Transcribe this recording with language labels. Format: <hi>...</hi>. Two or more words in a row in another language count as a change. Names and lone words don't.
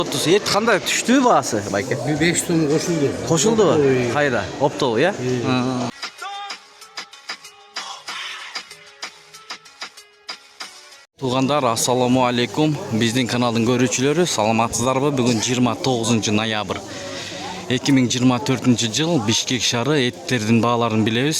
<uz>30 et qanday tushdi bahası Bayka? 5 so'm qo'shildi. Qo'shildimi? Qayda? Optov ya?</uz> <ky>Туғандар,</ky> <ar>السلام عليكم.</ar> <ky>Биздин каналдын көрүүчүлөрү, саламатсыздарбы? Бүгүн 29 ноябрь 2024 жыл Бишкек шаары эттердин бааларын билебиз.</ky>